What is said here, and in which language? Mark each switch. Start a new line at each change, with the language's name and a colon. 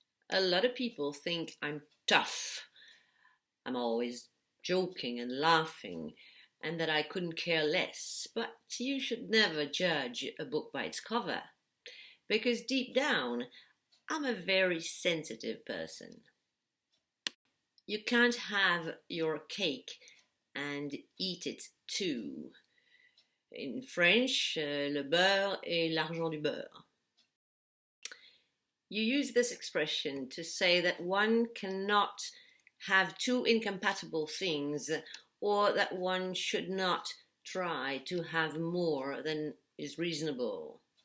English: A lot of people think I'm tough. I'm always joking and laughing, and that I couldn't care less. But you should never judge a book by its cover, because deep down, I'm a very sensitive person. You can't have your cake and eat it too. In French,
French: le beurre et l'argent du beurre.
English: You use this expression to say that one cannot have two incompatible things, or that one should not try to have more than is reasonable.